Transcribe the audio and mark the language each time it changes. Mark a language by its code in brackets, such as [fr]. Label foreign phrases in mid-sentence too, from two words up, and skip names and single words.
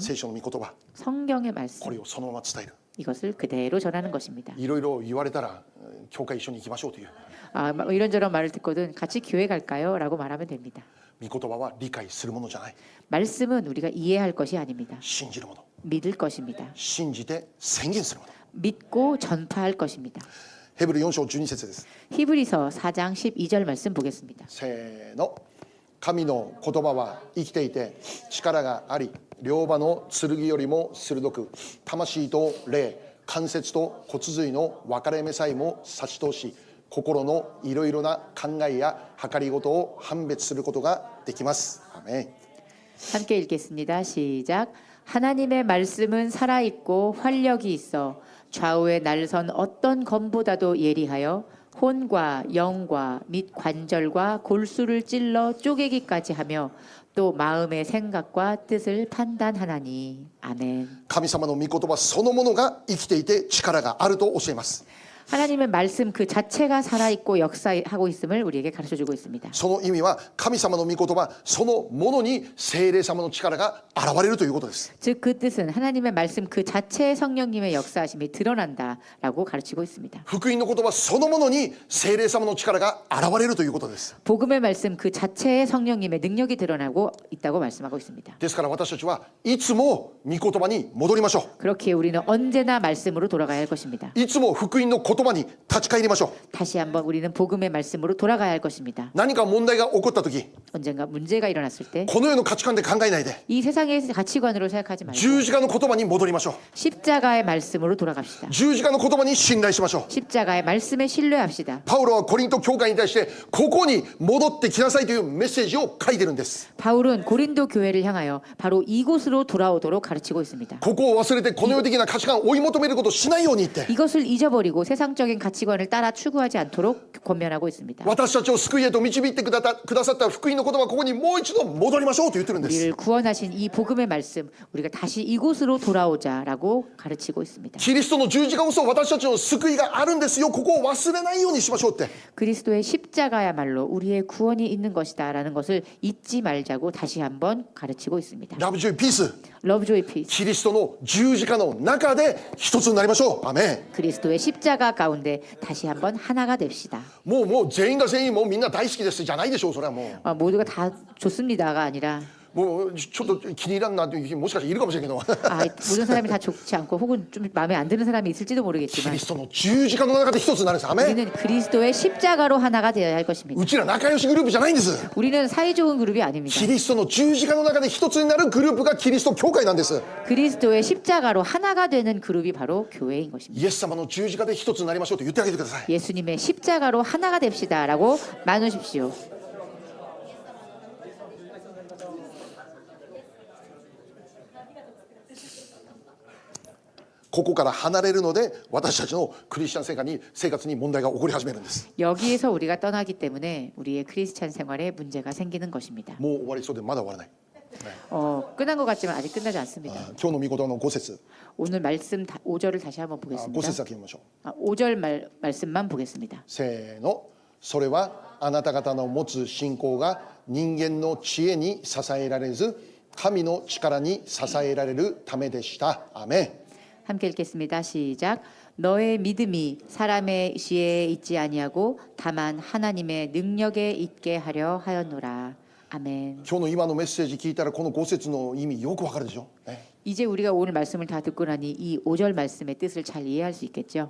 [ja] 聖書の御言葉、 [ko] 성경의 [ja] こ [ko] 말씀 [ja] れをそのまま伝える。 [ko] 이것을 그대로 전하는 것입니다. [ja] いろいろ言われたら教会一緒に行きましょうという。 [ko] 이런저런 말을 듣거든 같이 교회 갈까요? 라고 말하면 됩니다. [ja] 御言葉は理解するものじゃない。 [ko] 말씀은 우리가 이해할 것이 아닙니다. [ja] 信じるもの。 [ko] 믿을 것입니다. [ja] 信じて宣言するもの。 [ko] 믿고 전파할 것입니다. [ja] ヘブル4章12節です。 [ko] 히브리서 4장 12절 말씀 보겠습니다. [ja] せーの。神の言葉は生きていて力があり、両刃の剣よりも鋭く、魂と霊、関節と骨髄の分かれ目さえも差し通し、心のいろいろな考えや計りごとを判別することができます。アーメン。 [ko] 함께 읽겠습니다. 시작. 하나님의 말씀은 살아있고 활력이 있어 좌우에 날선 어떤 검보다도 예리하여 혼과 영과 및 관절과 골수를 찔러 쪼개기까지 하며 또 마음의 생각과 뜻을 판단하나니. 아멘. [ja] 神様の御言葉そのものが生きていて力があると教えます。 [ko] 하나님의 말씀 그 자체가 살아있고 역사하고 있음을 우리에게 가르쳐주고 있습니다. [ja] その意味は神様の御言葉そのものに聖霊様の力が現れるということです。 [ko] 즉 그 뜻은 하나님의 말씀 그 자체의 성령님의 역사하심이 드러난다라고 가르치고 있습니다. [ja] 福音の言葉そのものに聖霊様の力が現れるということです。 [ko] 복음의 말씀 그 자체의 성령님의 능력이 드러나고 있다고 말씀하고 있습니다. [ja] ですから私たちはいつも御言葉に戻りましょう。 [ko] 그렇기에 우리는 언제나 말씀으로 돌아가야 할 것입니다. [ja] いつも福音の言葉に立ち返りましょう。 [ko] 다시 한번 우리는 복음의 말씀으로 돌아가야 할 것입니다. [ja] 何か問題が起こった時、 [ko] 언젠가 문제가 일어났을 때 [ja] この世の価値観で考えないで [ko] 이 세상의 가치관으로 생각하지 말고 [ja] 十字架の言葉に戻りましょう。 [ko] 십자가의 말씀으로 돌아갑시다. [ja] 十字架の言葉に信頼しましょう。 [ko] 십자가의 말씀에 신뢰합시다. [ja] パウロはコリント教会に対してここに戻ってきなさいというメッセージを書いてるんです。 [ko] 바울은 고린도 교회를 향하여 바로 이곳으로 돌아오도록 가르치고 있습니다. [ja] ここを忘れてこの世的な価値観を追い求めることをしないようにって。 [ko] 이것을 잊어버리고 세상적인 가치관을 따라 추구하지 않도록 권면하고 있습니다. [ja] 私たちを救いへと導いてくださった福音の言葉、ここにもう一度戻りましょうと言ってるんです。 [ko] 우리를 구원하신 이 복음의 말씀 우리가 다시 이곳으로 돌아오자라고 가르치고 있습니다. [ja] キリストの十字架こそ私たちの救いがあるんですよ。ここを忘れないようにしましょうって。 [ko] 그리스도의 십자가야말로 우리의 구원이 있는 것이다라는 것을 잊지 말자고 다시 한번 가르치고 있습니다. [en] Love joy peace. Love, joy, peace. [ja] キリストの十字架の中で一つになりましょう。アーメン。 [ko] 그리스도의 십자가 가운데 다시 한번 하나가 됩시다. [ja] もう全員が全員もうみんな大好きですじゃないでしょう。それはもう [ko] 모두가 다 좋습니다가 아니라 [ja] もうちょっと気に入らんなという人もしかしているかもしれんけど [ko] 모든 사람이 다 좋지 않고 혹은 좀 마음에 안 드는 사람이 있을지도 [ja] キ [ko] 모르겠지만 [ja] リストの十字架の中で一つになるんです。アーメン。 [ko] 우리는 그리스도의 십자가로 하나가 되어야 할 것입니다. [ja] うちら仲良しグループじゃないんです。 [ko] 우리는 사이좋은 그룹이 아닙니다. [ja] キリストの十字架の中で一つになるグループがキリスト教会なんです。 [ko] 그리스도의 십자가로 하나가 되는 그룹이 바로 교회인 것입니다. [ja] イエス様の十字架で一つになりましょうと言ってあげてください。 [ko] 예수님의 십자가로 하나가 됩시다라고 나누십시오. [ja] ここから離れるので私たちのクリスチャン生活に問題が起こり始めるんです。 [ko] 여기에서 우리가 떠나기 때문에 우리의 크리스찬 생활에 문제가 생기는 것입니다. [ja] もう終わりそうでまだ終わらない。 [ko] 끝난 것 같지만 아직 끝나지 않습니다. [ja] 今日の御言葉の5節、 [ko] 오늘 말씀 5절을 다시 한번 5 보겠습니다. [ja] 節だけ読みましょう。 [ko] 5절 말씀만 보겠습니다. [ja] せーの。それはあなた方の持つ信仰が人間の知恵に支えられず神の力に支えられるためでした。アーメン。 [ko] 함께 읽겠습니다. 시작. 너의 믿음이 사람의 지혜에 있지 아니하고 다만 하나님의 능력에 있게 하려 하였노라. 아멘. [ja] 今日の今のメッセージ聞いたらこの5節の意味よくわかるでしょ。 [ko] 이제 우리가 오늘 말씀을 다 듣고 나니 이 5절 말씀의 뜻을 잘 이해할 수 있겠죠.